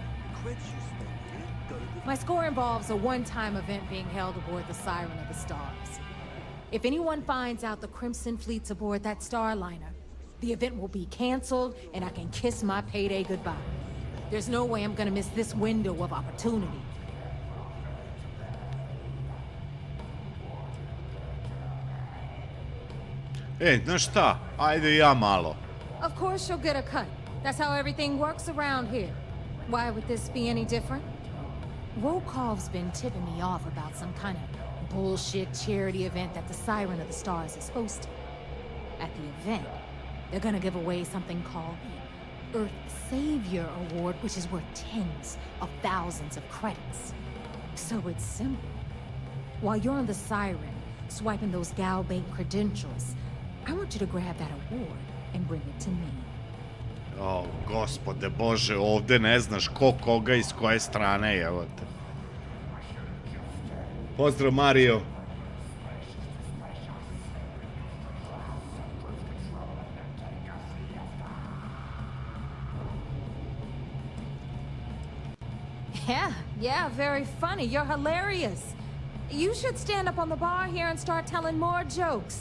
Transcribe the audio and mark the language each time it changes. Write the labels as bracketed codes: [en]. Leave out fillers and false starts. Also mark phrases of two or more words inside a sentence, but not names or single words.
[en] My score involves a one-time event being held aboard the Siren of the Stars. If anyone finds out the Crimson Fleet's aboard that starliner, the event will be canceled and I can kiss my payday goodbye. There's no way I'm gonna miss this window of opportunity. [sr] Znaš šta? Ajde ja malo. [en] Of course you'll get a cut. That's how everything works around here. Why would this be any different? Rokov's been tipping me off about some kind of bullshit charity event that the Siren of the Stars is hosting. At the event, they're gonna give away something called the Earth Savior Award, which is worth tens of thousands of credits. So it's simple. While you're on the siren, swiping those gal bank credentials, I want you to grab that award and bring it to me. [sr] O, gospode Bože, ovde ne znaš ko koga i s koje strane, evo te. Pozdrav, Mario. [en] Yeah, very funny. You're hilarious. You should stand up on the bar here and start telling more jokes.